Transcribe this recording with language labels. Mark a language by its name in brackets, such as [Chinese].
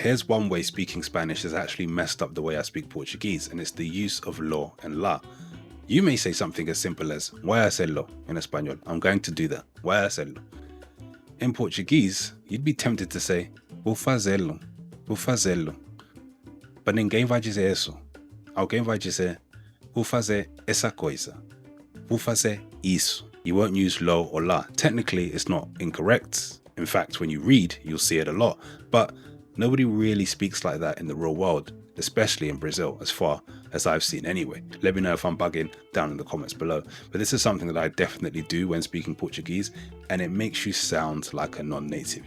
[English] Here's one way speaking Spanish has actually messed up the way I speak Portuguese, and it's the use of lo and la. You may say something as simple as [Spanish] voy a hacerlo [English] in español. I'm going to do that. [Spanish] Voy a hacerlo. [English] In Portuguese, you'd be tempted to say [Portuguese] vou fazê-lo. Vou fazê-lo. But ninguém vai dizer isso. Alguém vai dizer vou fazer essa coisa. Vou fazer isso. [English] You won't use lo or la. Technically, it's not incorrect. In fact, when you read, you'll see it a lot, but nobody really speaks like that in the real world. especially in Brazil, as far as I've seen anyway. Let me know if I'm bugging down in the comments below. But this is something that I definitely do when speaking Portuguese, and it makes you sound like a non-native.